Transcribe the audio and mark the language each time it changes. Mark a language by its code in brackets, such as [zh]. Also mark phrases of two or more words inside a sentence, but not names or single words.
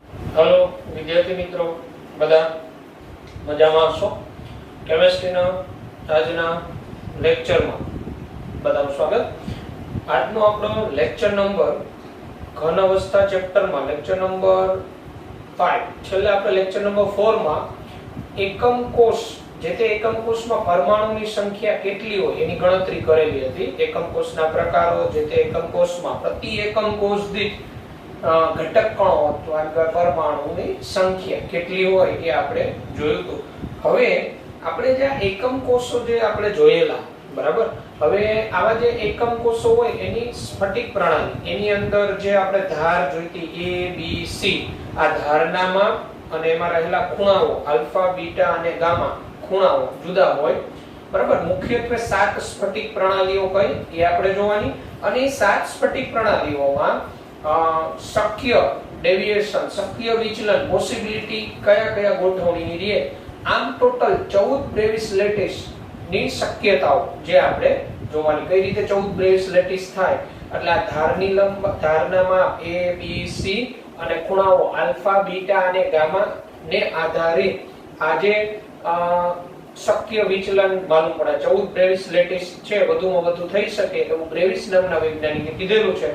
[gu] હેલો વિદ્યાર્થી મિત્રો બધા મજામાં છો। કેમિસ્ટ્રીના આજના લેક્ચરમાં બધાનું સ્વાગત। આજનો આપણો [en] lecture number [gu] ઘન અવસ્થા ચેપ્ટરમાં [en] lecture number 5 [gu] છેલ્લે આપણે [en] lecture number 4 [gu] માં એકમ કોષ જેતે એકમ કોષમાં પરમાણુની સંખ્યા કેટલી હોય એની ગણતરી કરેલી હતી। એકમ કોષના પ્રકારો જેતે એકમ કોષમાં પ્રતિ એકમ કોષ દીઠ ઘટક કણો અથવા પરમાણુની સંખ્યા કેટલી હોય એ આપણે જોયું હતું। હવે આપણે જે એકમ કોષો જે આપણે જોયેલા બરાબર। હવે આવા જે એકમ કોષો હોય એની સ્ફટિક પ્રણાલી એની અંદર જે આપણે ધાર જોઈતી A B C આ ધારના માપ અને એમાં રહેલા ખૂણાઓ આલ્ફા બીટા અને ગામા ખૂણાઓ જુદા હોય બરાબર। મુખ્યત્વે 7 સ્ફટિક પ્રણાલીઓ કઈ એ આપણે જોવાની અને એ 7 સ્ફટિક પ્રણાલીઓમાં શક્ય ડેવિએશન શક્ય વિચલન પૉસિબિલિટી કયા કયા ગોઠવણીની રે આમ ટોટલ 14 બ્રેવિસ લેટિસ ની શક્યતાઓ જે આપણે જોવાની કઈ રીતે 14 બ્રેવિસ લેટિસ થાય એટલે આ ધારની લંબ ધારના માપ A B C અને ખૂણાઓ આલ્ફા બીટા અને ગામા ને આધારે આ જે શક્ય વિચલન માલુમ પડે 14 બ્રેવિસ લેટિસ છે વધુમાં વધુ થઈ શકે એવું બ્રેવિસ નામના વૈજ્ઞાનિકે કીધેલું છે।